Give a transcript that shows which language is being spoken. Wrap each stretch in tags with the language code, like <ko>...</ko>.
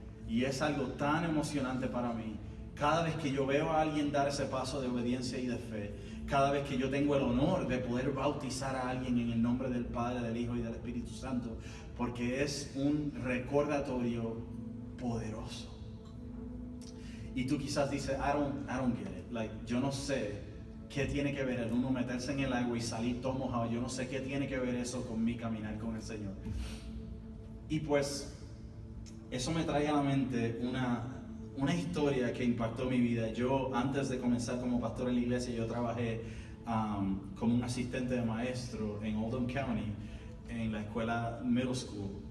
<es>Y es algo tan emocionante para mí. Cada vez que yo veo a alguien dar ese paso de obediencia y de fe, cada vez que yo tengo el honor de poder bautizar a alguien en el nombre del Padre, del Hijo y del Espíritu Santo, porque es un recordatorio poderoso. Y tú quizás dices,</es> <en>I don't get it. Like,</en> <es>yo no sé qué tiene que ver el uno meterse en el agua y salir todo mojado. Yo no sé qué tiene que ver eso con mi caminar con el Señor. Y pues, eso me trae a la mente una historia que impactó mi vida. Yo, antes de comenzar como pastor en la iglesia, yo trabajé como un asistente de maestro en Oldham County, en la escuela middle school.</es>